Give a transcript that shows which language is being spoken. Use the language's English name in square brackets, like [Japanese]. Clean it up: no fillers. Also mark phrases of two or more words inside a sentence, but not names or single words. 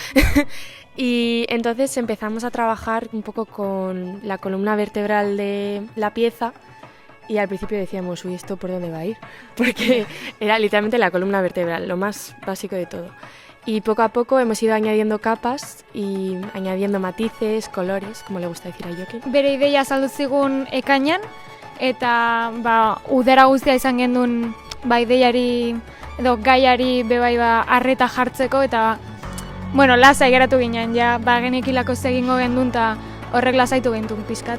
[Spanish] Y entonces empezamos a trabajar un poco con la columna vertebral de la pieza y al principio decíamos, uy, ¿esto por dónde va a ir? Porque era literalmente la columna vertebral, lo más básico de todo. Y poco a poco hemos ido añadiendo capas y añadiendo matices, colores, como le gusta decir a Jokin. [Basque] Bere ideia saldu zigun ekainan, eta udara guztia izan gendun ideiari edo gaiari bebai arreta jartzeko eta lasai geratu ginen, ja genekilako egingo gendun eta horrek lasaitu gintun pizkat.